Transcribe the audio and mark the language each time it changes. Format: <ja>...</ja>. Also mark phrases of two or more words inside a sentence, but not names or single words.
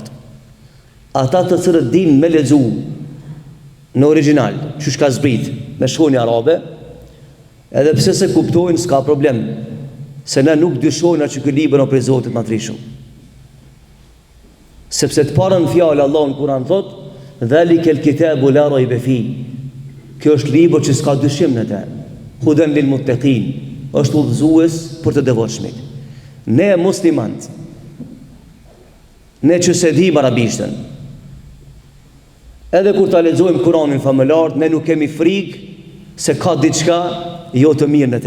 <sq>Ata të cilët din me lexu në original, që shka zbrit me shkronjë arabe, edhe pse se kuptojnë s'ka problem, se ne nuk dyshojnë që ky libër në prej Zotit Madhrishëm. Sepse të parën fjalë Allah në Kur'an thot,</sq> <ar>"ذلك الكتاب لا ريب في."</ar> <sq>Kjo është libër që s'ka dyshim në te.</sq> <ar>هدى للمتقين,</ar> <sq>është udhëzues për të devotshmit. Ne muslimant, ne që se dim arabishtën, edhe kur ta lexojmë Kur'anin famëlar, ne nuk kemi frikë se ka diçka jo të mirë në te.</sq>